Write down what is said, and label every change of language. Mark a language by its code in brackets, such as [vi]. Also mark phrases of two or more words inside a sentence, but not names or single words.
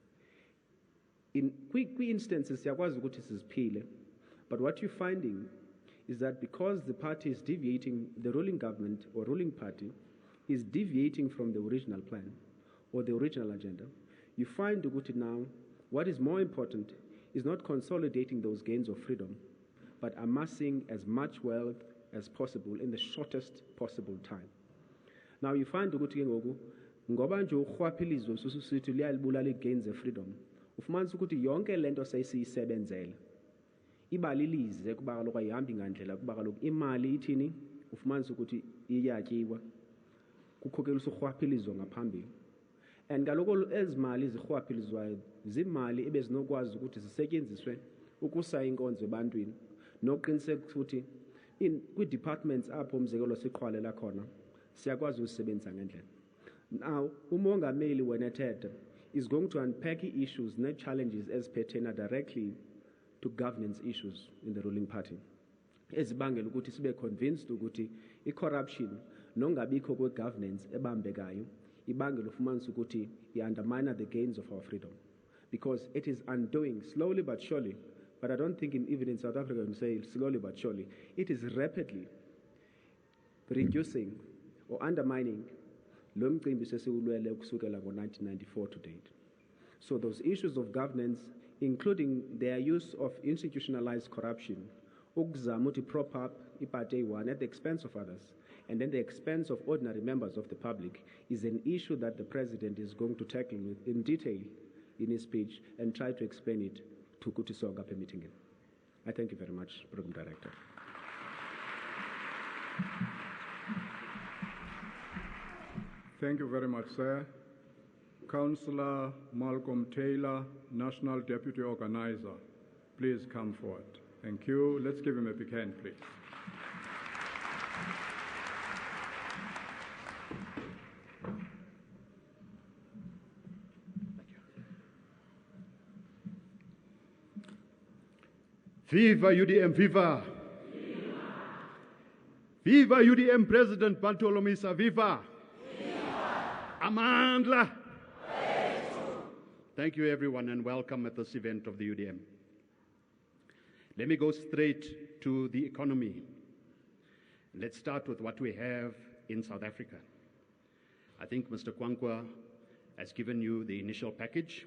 [en] In quick instances, but what you're finding is that because the party is deviating, the ruling government or ruling party is deviating from the original plan or the original agenda, you find now what is more important is not consolidating those gains of freedom, but amassing as much wealth as possible in the shortest possible time. Now you find [xh] ngoba nje urhwaphilizo sususithi liyalibulala [en] gains of freedom, [xh] ufumanisa ukuthi yonke lento sesiyisebenzela ibalilize kuba kaloku ayihambi ngandlela kuba kaloku imali ithini ufumanisa ukuthi iyatyiwa kukhokelisa urhwaphilizo ngaphambili. And kaloku ezimali zirhwaphilizwayo zimali ebezinokwazi ukuthi zisetyenziswe ukusa inkonzo ebantwini noqiniseka ukuthi kwi-departments apho umzekelo siqhwalela khona siyakwazi usebenzisa ngendlela. [en] Now umongameli when ethetha is going to unpack issues and challenges as pertain directly to governance issues in the ruling party. [xh] Ezibangela ukuthi sibe convinced ukuthi i-corruption nongabikho kwe-governance ebambekayo ibangela ufumanisa ukuthi [en] i-undermine the gains of our freedom. Because it is undoing slowly but surely, but I don't think even in South Africa we say slowly but surely, it is rapidly reducing or undermining [xh] lo mcimbi sesiwulwele ukusukela ngo-1994 [en] to date. So those issues of governance, including their use of institutionalized corruption, ukuzama to prop up iparty one at the expense of others, and then the expense of ordinary members of the public is an issue that the President is going to tackle in detail in his speech and try to explain it to Kutisoga meeting. I thank you very much, Program Director. Thank you very much, sir. Councillor Malcolm Taylor, National Deputy Organizer, please come forward. Thank you. Let's give him a big hand, please. Viva UDM, viva! Viva UDM President Bantu Holomisa, viva! Amandla! Thank you everyone and welcome at this event of the UDM. Let me go straight to the economy. Let's start with what we have in South Africa. I think Mr. Kwankwa has given you the initial package.